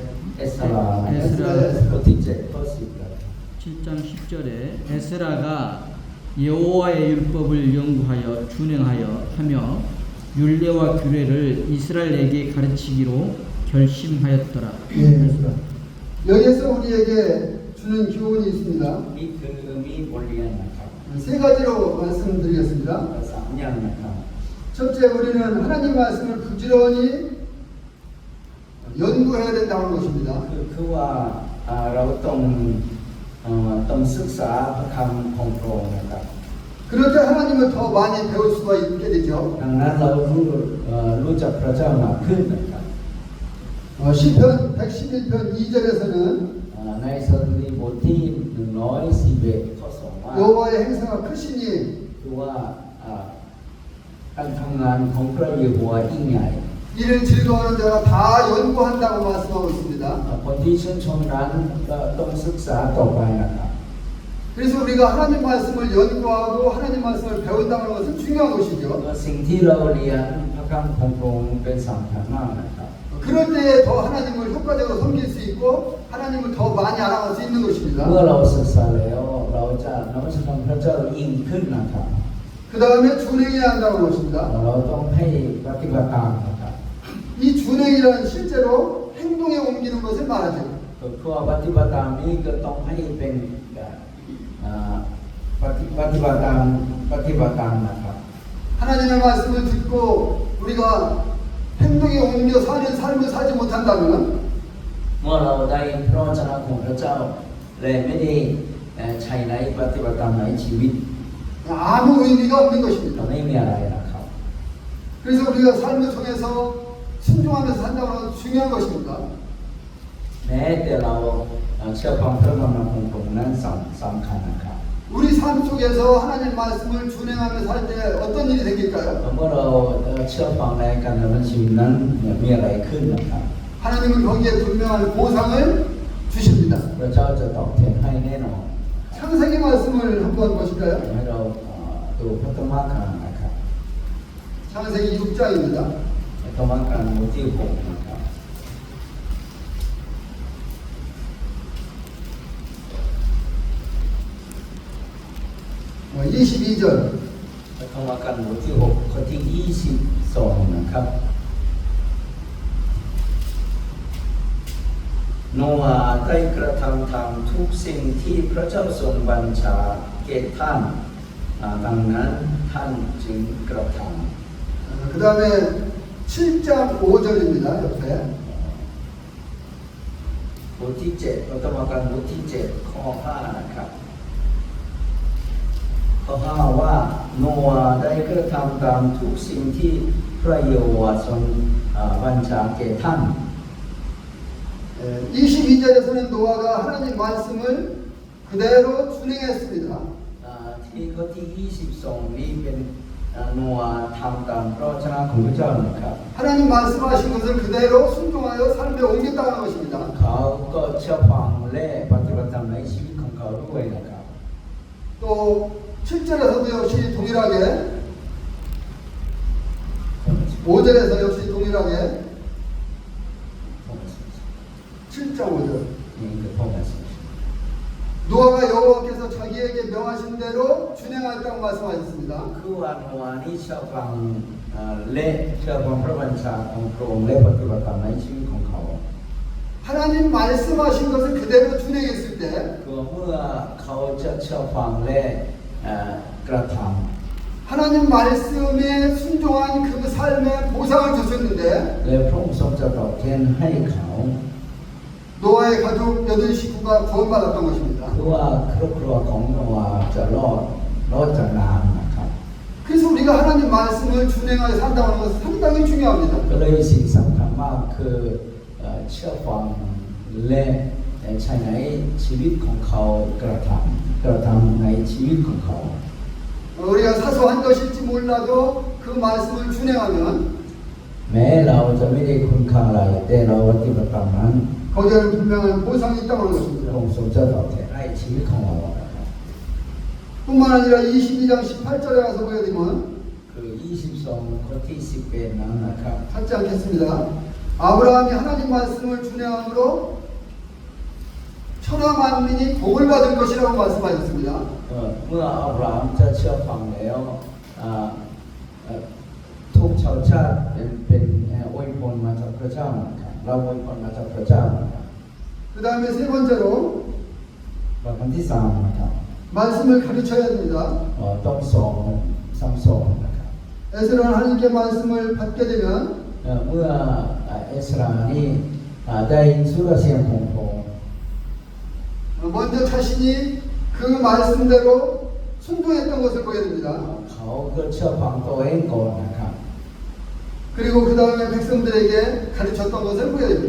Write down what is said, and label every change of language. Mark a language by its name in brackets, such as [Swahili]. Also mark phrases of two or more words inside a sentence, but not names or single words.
[Thai] เอสราบทที่7ข้อ10ครับ [Korean] 7장 10절에 에스라가 여호와의 율법을 연구하여 준행하여 하며 율례와 규례를 이스라엘에게 가르치기로 결심하였더라. 예. 에스라. 여기에서 우리에게 주는 교훈이 있습니다. [Thai] นี่คือมีบทเรียนนะครับ [Korean] 세 가지로 말씀드리겠습니다. [Thai] 3 อย่างนะครับ [Korean] 첫째, 우리는 하나님 말씀을 부지런히 연구해야 된다는 것입니다. [Thai] คือว่าเราต้องศึกษาพระคำของพระองค์นะครับ [Korean] 그럴 때 하나님을 더 많이 배울 수가 있게 되죠. [Thai] ดังนั้นเรารู้จักพระเจ้ามากขึ้นนะครับ [Korean] 시편 111편 2절에서는 [Thai] ในสดุดีบทที่ [Korean] 여호와의 행사가 크시니 [Thai] คือว่าการทำงานของพระเยโฮวาห์ยิ่งใหญ่ [Korean] 이를 즐거워하는 자가 다 연구한다고 말씀하고 있습니다. [Thai] คนที่ชื่นชมนั้นก็ต้องศึกษาต่อไปนะครับ [Korean] 그래서 우리가 하나님 말씀을 연구하고 하나님 말씀을 배운다는 것은 중요한 것이죠. [Thai] ก็สิ่งที่เราเรียนพระคำของพระองค์เป็นสำคัญมากนะครับ [Korean] 그럴 때에 더 하나님을 효과적으로 섬길 수 있고 하나님을 더 많이 알아갈 수 있는 것입니다. [Thai] เมื่อเราศึกษาแล้วเราจะนมัสการพระเจ้ายิ่งขึ้นนะครับ [Korean] 그 다음에 준행해야 한다는 것입니다. [Thai] เราต้องให้ปฏิบัติตามนะครับ [Korean] 이 준행이라는 실제로 행동에 옮기는 것을 말하죠. [Thai] ก็คือปฏิบัติตามนี้ก็ต้องให้เป็นปฏิบัติตามนะครับ [Korean] 하나님의 말씀을 듣고 우리가 행동에 옮겨 사는 삶을 살지 못한다면 [Thai] เมื่อเราได้พระวจนะของพระเจ้าและไม่ได้ใช้ในปฏิบัติตามในชีวิต [Korean] 아무 의미가 없는 [Thai] ก็ [Korean] 것입니다. [Thai] ไม่มีอะไรนะครับ [Korean] 그래서 우리가 삶을 통해서 순종하면서 산다는 것은 중요한 것입니다. [Thai] แม้แต่เราเชื่อฟังพระคำของพระองค์นั้นสำคัญนะครับ [Korean] 우리 삶 속에서 하나님 말씀을 준행하며 살 때 어떤 일이 생길까요? [Thai] เมื่อเราเชื่อฟังในการดำเนินชีวิตนั้นมีอะไรขึ้นนะครับ [Korean] 하나님은 거기에 분명한 보상을 주십니다. [Thai] พระเจ้าจะตอบแทนให้แน่นอน [Korean] 창세기 말씀을 한번 보실까요? [Thai] ให้เราดูพระธรรมขันธ์นะครับ [Korean] 창세기 6장입니다. [Thai] พระธรรมขันธ์บทที่6นะครับ [Korean] 22절 [Thai] พระธรรมขันธ์บทที่6ข้อที่22นะครับโนอาห์ได้กระทำตามทุกสิ่งที่พระเจ้าทรงบัญชาแก่ท่านดังนั้นท่านจึงกระทำ [Korean] 그 다음에 7장 5절입니다. 옆에 [Thai] บทที่7พระธรรมขันธ์บทที่7ข้อ5นะครับข้อ5ว่าโนอาห์ได้กระทำตามทุกสิ่งที่พระเยโฮวาห์ทรงบัญชาแก่ท่าน [Korean] 22절에서는 노아가 하나님 말씀을 그대로 준행했습니다. [Thai] ที่ข้อที่22นี้เป็นโนอาห์ทำตามพระวจนะของพระเจ้านะครับ [Korean] 하나님 말씀하신 것을 그대로 순종하여 삶에 옮겼다는 것입니다. [Thai] เขาก็เชื่อฟังและปฏิบัติตามในชีวิตของเขาด้วยนะครับ [Korean] 또 7절에서도 역시 동일하게 5절에서 역시 동일하게 7장 5절 [Thai] นี่คือพ่อแม่สิ่ง [Korean] 노아가 여호와께서 자기에게 명하신 대로 준행하였다고 말씀하셨습니다. [Thai] คือว่าโนอาห์นี้เชื่อฟังและเชื่อฟังพระบัญชาของพระองค์และปฏิบัติตามในชีวิตของเขา [Korean] 하나님 말씀하신 것을 그대로 준행했을 때 [Thai] คือเมื่อเขาจะเชื่อฟังและกระท [Korean] 하나님 말씀에 순종한 그 삶의 보상을 주셨는데 [Thai] ำและพระองค์ทรงจะตอบแทนให้เขา [Korean] 노아의 가족 8식구가 구원받았던 것입니다. [Thai] คือว่าครอบครัวของโนอาห์จะรอดจากน้ำนะครับ [Korean] 그래서 우리가 하나님 말씀을 준행하여 산다는 것은 상당히 중요합니다. [Thai] ก็เลยสิ่งสำคัญมากคือเชื่อฟังและใช้ในชีวิตของเขากระทำในชีวิตของเขา [Korean] 우리가 사소한 것일지 몰라도 그 말씀을 준행하면 [Thai] แม้เราจะไม่ได้คุณค่าอะไรแต่เราปฏิบัติตามนั้น [Korean] 거기에는 분명한 보상이 있다고 하는 [Thai] พระ [Korean] 것입니다. [Thai] องค์ทรงจะตอบแทนให้ชีวิตของเรานะครับ [Korean] 뿐만 아니라 22장 18절에 가서 보게 되면 [Thai] คือ 22 ข้อที่ 11 นั้นนะครับ [Korean] 찾지 않겠습니다. 아브라함이 하나님 말씀을 준행함으로 천하 만민이 복을 받을 것이라고 말씀하셨습니다. [Thai] เมื่ออับราฮัมจะเชื่อฟังแล้วทุกชาวชาติเป็นอวยพรมาจากพระเจ้านะครับเราอวยพรมาจากพระเจ้านะครับ [Korean] 그 다음에 세 번째로 [Thai] ประการที่3นะครับ [Korean] 말씀을 가르쳐야 됩니다. [Thai] ต้องซ้ำสอนนะครับ [Korean] 에스라는 하나님께 말씀을 받게 되면 [Thai] เมื่อเอสรานี่ได้ยินสุรเสียงของพระองค์ [Korean] 먼저 자신이 그 말씀대로 순종했던 것을 보게 됩니다. [Thai] เขาก็เชื่อฟังตัวเองก่อนนะครับ [Korean] 그리고 그 다음에 백성들에게 가르쳤던 것을 보게 됩니다.